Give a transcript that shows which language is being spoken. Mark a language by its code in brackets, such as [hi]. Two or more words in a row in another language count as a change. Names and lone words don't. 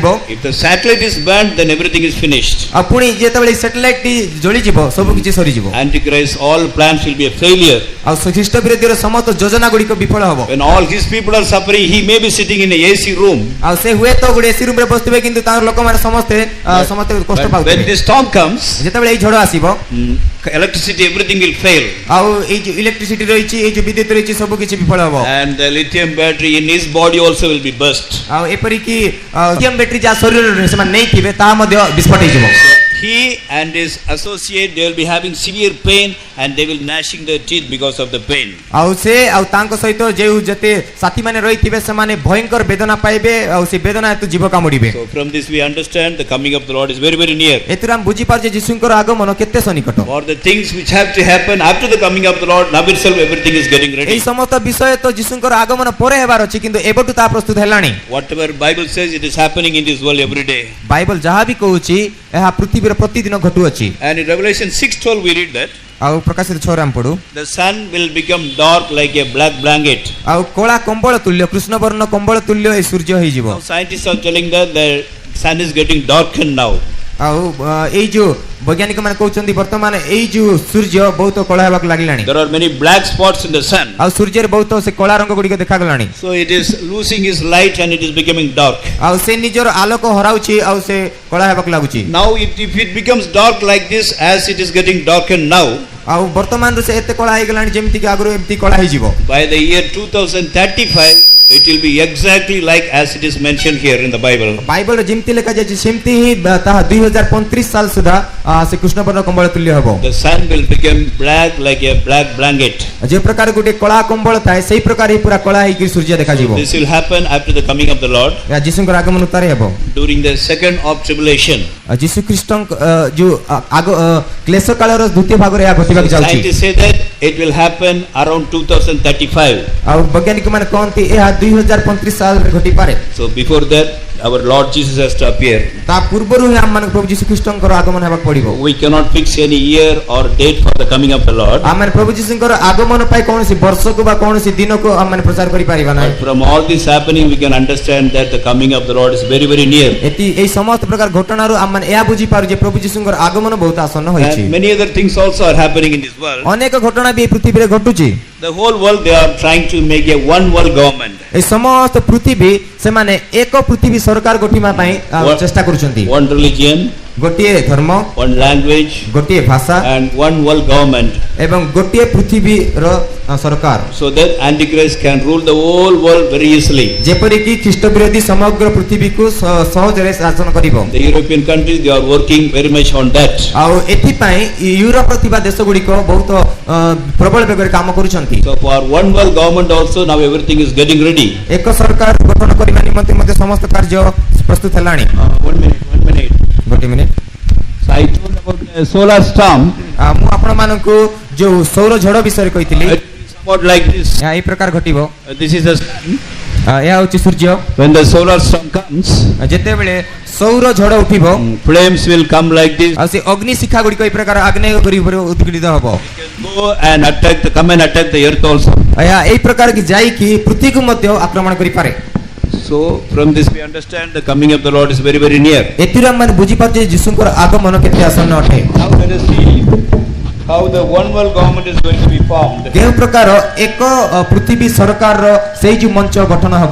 [en] if the satellite is burned, then everything is finished. [or] ଆଉ ପୁଣି ଯେତେବେଳେ ସାଟେଲାଇଟଟି ଜଳିଯିବ ସବୁ କିଛି ସରିଯିବ। [en] Antichrist, all plans will be a failure. [or] ଆଉ ଖ୍ରୀଷ୍ଟ ବିରୋଧୀର ସମସ୍ତ ଯୋଜନା ଗୁଡ଼ିକ ବିଫଳ ହେବ। [en] When all his people are suffering, he may be sitting in a AC room. [or] ଆଉ ସେ ହୁଏତ ଗୋଟେ ଏସି ରୁମରେ ବସିଥିବେ କିନ୍ତୁ ତାଙ୍କର ଲୋକମାନେ ସମସ୍ତେ କଷ୍ଟ [en] But when [or] ପାଉଥିବେ। [en] this storm comes, [or] ଯେତେବେଳେ ଏଇ ଝଡ଼ ଆସିବ [en] electricity, everything will fail. [or] ଆଉ ଏଇ ଯୋଉ ଇଲେକ୍ଟ୍ରିସିଟି ରହିଛି ଏଇ ଯୋଉ ବିଦ୍ୟୁତ ରହିଛି ସବୁ କିଛି ବିଫଳ ହେବ। [en] And the lithium battery in his body also will be burst. [or] ଆଉ ଏପରିକି [en] lithium battery [or] ଯାହା ଶରୀରରେ ସେମାନେ ନେଇଥିବେ ତାହା ମଧ୍ୟ ବିସ୍ଫୋଟ ହେଇଯିବ। [en] He and his associate, they will be having severe pain and they will gnashing their teeth because of the pain. [or] ଆଉ ସେ ଆଉ ତାଙ୍କ ସହିତ ଯେଉଁ ଯେତେ ସାଥୀ ମାନେ ରହିଥିବେ ସେମାନେ ଭୟଙ୍କର ବେଦନା ପାଇବେ ଆଉ ସେ ବେଦନା ହେତୁ ଜୀବ କାମୁଡ଼ିବେ। [en] So from this we understand the coming of the Lord is very, very near. [or] ଏଥିରୁ ଆମେ ବୁଝିପାରୁ ଯେ ଯୀଶୁଙ୍କର ଆଗମନ କେତେ ସନ୍ନିକଟ। [en] For the things which have to happen after the coming of the Lord, now itself everything is getting ready. [or] ଏହି ସମସ୍ତ ବିଷୟ ତ ଯୀଶୁଙ୍କର ଆଗମନ ପରେ ହେବାର ଅଛି କିନ୍ତୁ ଏବେଠୁ ତାହା ପ୍ରସ୍ତୁତ ହେଲାଣି। [en] Whatever Bible says, it is happening in this world every day. [or] ବାଇବଲ ଯାହା ବି କହୁଛି ଏହା ପୃଥିବୀର ପ୍ରତିଦିନ ଘଟୁଅଛି। [en] And in Revelation 6:12 we read that [or] ଆଉ ପ୍ରକାଶିତ 6ରେ ଆମେ ପଢୁ [en] the sun will become dark like a black blanket. [or] ଆଉ କଳା କମ୍ବଳ ତୁଲ୍ୟ କୃଷ୍ଣବର୍ଣ୍ଣ କମ୍ବଳ ତୁଲ୍ୟ ଏହି ସୂର୍ଯ୍ୟ ହେଇଯିବ। [en] Now scientists are telling that the sun is getting darkened now. [or] ଆଉ ଏଇ ଯୋଉ ବୈଜ୍ଞାନିକ ମାନେ କହୁଛନ୍ତି ବର୍ତ୍ତମାନ ଏଇ ଯୋଉ ସୂର୍ଯ୍ୟ ବହୁତ କଳା ହେବାକୁ ଲାଗିଲାଣି। [en] There are many black spots in the sun. [or] ଆଉ ସୂର୍ଯ୍ୟରେ ବହୁତ ସେ କଳା ରଙ୍ଗ ଗୁଡ଼ିକ ଦେଖାଗଲାଣି। [en] So it is losing its light and it is becoming dark. [or] ଆଉ ସେ ନିଜର ଆଲୋକ ହରାଉଛି ଆଉ ସେ କଳା ହେବାକୁ ଲାଗୁଛି। [en] Now if it becomes dark like this as it is getting darkened now, [or] ଆଉ ବର୍ତ୍ତମାନରୁ ସେ ଏତେ କଳା ହେଇଗଲାଣି ଯେମିତି କି ଆଗରୁ ଏମିତି କଳା ହେଇଯିବ। [en] by the year 2035 it will be exactly like as it is mentioned here in the Bible. [or] ବାଇବଲରେ ଯେମିତି ଲେଖାଯାଇଛି ସେମିତି ହିଁ ତାହା 2035 ସାଲ ସୁଦ୍ଧା ସେ କୃଷ୍ଣବର୍ଣ୍ଣ କମ୍ବଳ ତୁଲ୍ୟ ହେବ। [en] The sun will become black like a black blanket. [or] ଯେ ପ୍ରକାର ଗୋଟେ କଳା କମ୍ବଳ ଥାଏ ସେଇ ପ୍ରକାର ହିଁ ପୁରା କଳା ହେଇକି ସୂର୍ଯ୍ୟ ଦେଖାଯିବ। [en] This will happen after the coming of the Lord. [or] ଏହା ଯୀଶୁଙ୍କର ଆଗମନ ଉତ୍ତାରେ ହେବ। [en] During the second of tribulation. [or] ଯୀଶୁ ଖ୍ରୀଷ୍ଟଙ୍କ ଯୋଉ କ୍ଲେଶ କାଳର ଦ୍ୱିତୀୟ ଭାଗରେ ଏହା ଘଟିବାକୁ ଯାଉଛି। [en] Scientists say that it will happen around 2035. [or] ଆଉ ବୈଜ୍ଞାନିକ ମାନେ କହନ୍ତି ଏହା 2035 ସାଲରେ ଘଟିପାରେ। [en] So before that our Lord Jesus has to appear. [or] ତା ପୂର୍ବରୁ ହିଁ ଆମମାନଙ୍କୁ ପ୍ରଭୁ ଯୀଶୁ ଖ୍ରୀଷ୍ଟଙ୍କର ଆଗମନ ହେବାକୁ ପଡିବ। [en] We cannot fix any year or date for the coming of the Lord. [or] ଆମେ ପ୍ରଭୁ ଯୀଶୁଙ୍କର ଆଗମନ ପାଇଁ କୌଣସି ବର୍ଷକୁ ବା କୌଣସି ଦିନକୁ ଆମେ ପ୍ରଚାର କରି ପାରିବା ନାହିଁ। [en] But from all this happening we can understand that the coming of the Lord is very very near. [or] ଏହି ସମସ୍ତ ପ୍ରକାର ଘଟଣାରୁ ଆମେ ଏହା ବୁଝି ପାରୁ ଯେ ପ୍ରଭୁ ଯୀଶୁଙ୍କର ଆଗମନ ବହୁତ ଆସନ୍ନ ହୋଇଛି। [en] And many other things also are happening in this world. [or] ଅନେକ ଘଟଣା ବି ଏହି ପୃଥିବୀରେ ଘଟୁଛି। [en] The whole world they are trying to make a one world government. [or] ଏହି ସମସ୍ତ ପୃଥିବୀ ସେମାନେ ଏକ ପୃଥିବୀ ସରକାର ଗଠିବା ପାଇଁ ଚେଷ୍ଟା କରୁଛନ୍ତି। [en] One religion, [or] ଗୋଟିଏ ଧର୍ମ, [en] one language [or] ଗୋଟିଏ ଭାଷା [en] and one world government. [or] ଏବଂ ଗୋଟିଏ ପୃଥିବୀର ସରକାର। [en] So that Antichrist can rule the whole world very easily. [or] ଯେପରିକି ଖ୍ରୀଷ୍ଟ ବିରୋଧୀ ସମଗ୍ର ପୃଥିବୀକୁ ସହଜରେ ଶାସନ କରିବ। [en] The European countries they are working very much on that. [or] ଆଉ ଏଥିପାଇଁ ୟୁରୋପରେ ଥିବା ଦେଶ ଗୁଡ଼ିକ ବହୁତ ପ୍ରବଳ ବେଗରେ କାମ କରୁଛନ୍ତି। [en] So for one world government also now everything is getting ready. [or] ଏକ ସରକାର ଗଠନ କରିବା ନିମନ୍ତେ ମଧ୍ୟ ସମସ୍ତ କାର୍ଯ୍ୟ ପ୍ରସ୍ତୁତ ହେଲାଣି। [en] 1 minute. [or] ଗୋଟିଏ ମିନିଟ୍। [en] So I told about the solar storm. [or] ମୁଁ ଆପଣମାନଙ୍କୁ ଯୋଉ ସୌର ଝଡ଼ ବିଷୟରେ କହିଥିଲି [en] Somewhat like this. [or] ଏହା ଏହି ପ୍ରକାର ଘଟିବ। [en] This is the sun. [or] ଏହା ହେଉଛି ସୂର୍ଯ୍ୟ। [en] When the solar storm comes, [or] ଯେତେବେଳେ ସୌର ଝଡ଼ ଉଠିବ [en] flames will come like this. [or] ଆଉ ସେ ଅଗ୍ନି ଶିଖା ଗୁଡ଼ିକ ଏହି ପ୍ରକାର ଆଗ୍ନେୟ କରି ଉଦ୍ଗୀଡ଼ିତ ହେବ। [en] Go and come and attack the earth also. [or] ଏହା ଏହି ପ୍ରକାର କି ଯାଇକି ପୃଥିବୀକୁ ମଧ୍ୟ ଆକ୍ରମଣ କରିପାରେ। [en] So from this we understand the coming of the Lord is very very near. [or] ଏଥିରୁ ଆମେ ବୁଝିପାରୁଛେ ଯୀଶୁଙ୍କର ଆଗମନ କେତେ ଆସନ୍ନ ଅଟେ। [en] Now let us see how the one world government is going to be formed. [or] କେଉଁ ପ୍ରକାର ଏକ ପୃଥିବୀ ସରକାରର ସେଇ ଯୋଉ ମଞ୍ଚ ଗଠନ ହେବ।